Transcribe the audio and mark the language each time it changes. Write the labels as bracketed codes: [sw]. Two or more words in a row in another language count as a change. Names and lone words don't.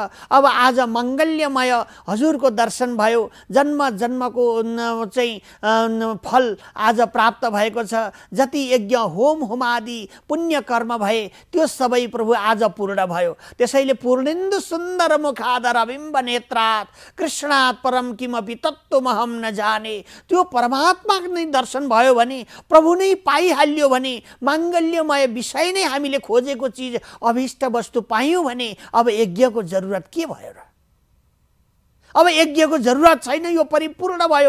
[ne] अब आज मङ्गल्यमय हजुरको दर्शन भयो। जन्म जन्मको चाहिँ फल आज प्राप्त भएको छ। जति यज्ञ होम होमादि पुण्य कर्म भए त्यो सबै प्रभु आज पूर्ण भयो। त्यसैले [sa] पूर्णेन्दु सुन्दर मुखादर बिम्ब नेत्रात् कृष्णात् परम किमपि तत्त्वमहम न जाने, [ne] त्यो परमात्मा नै दर्शन भयो भने, प्रभु नै पाइहाल्यो भने, माङ्गल्यमय विषय नै हामीले खोजेको चिज अभिष्ट वस्तु पायौँ भने अब यज्ञको जरुरत के भयो र? अब यज्ञको जरुरत छैन, यो परिपूर्ण भयो।